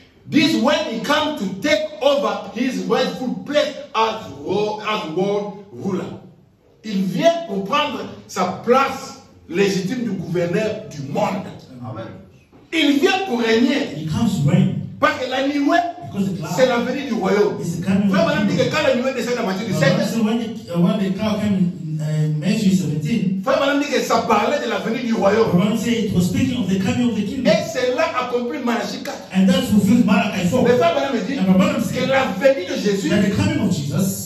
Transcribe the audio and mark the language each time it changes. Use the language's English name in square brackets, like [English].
[English] This when he come to take over his rightful place as world ruler. [French] Il vient pour prendre sa place légitime du gouverneur du monde. Amen. Il vient pour régner. [English] He comes to reign. [French] Parce que la nuée, [English] Because the cloud [French] c'est la venue du royaume. [English] is the coming of [French] Frère [English] the [French] Branham dit [English] kingdom. [French] que quand la nuée descend dans Matthieu 17, [English] So when the cloud came in Matthew 17, [French] Frère Branham dit que ça parlait de la venue du royaume. [English] Quran said it was speaking of the coming of the kingdom. [French] Et cela accomplit Malachie 4. [English] And that fulfills Malachi 4. [French] Le Frère Branham dit [English] And Branham [French] que [English] said [French] la venue de Jésus [English] that the coming of Jesus